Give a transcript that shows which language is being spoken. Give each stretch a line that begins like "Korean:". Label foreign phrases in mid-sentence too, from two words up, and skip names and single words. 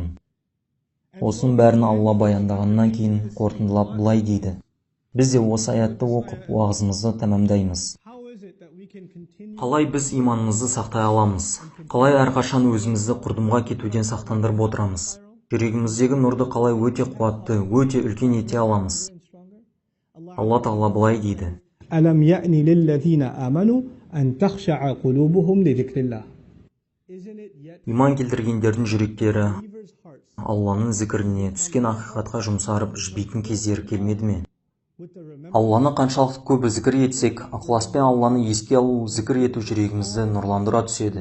Kazakh: Осының бәрін Алла баяндағаннан кейін қорытындылап былай дейді: біз де осы аятты оқып уағызымызды тәмамдаймыз. Қалай біз иманымызды сақтай аламыз? Қалай әрқашан өзімізді құрдымға кетуден сақтандырып отырамыз? Жүрегіміздегі нұрды қалай өте қуатты, өте үлкен ете аламыз? Алла Тағала былай дейді:
Arabic: أَلَمْ يَأْنِ لِلَّذِينَ آمَنُوا أَنْ تَخْشَعَ قُلُوبُهُمْ لِذِكْرِ اللَّهِ.
Kazakh: Иман келтіргендердің жүректері Алланың зікіріне, түскен ақиқатқа жұмсарып жібейтін кездері келмеді ме? Алланы қаншалықты көп зікір етсек, ықыласпен Алланы еске алу, зікір ету жүрегімізді нұрландыра түседі.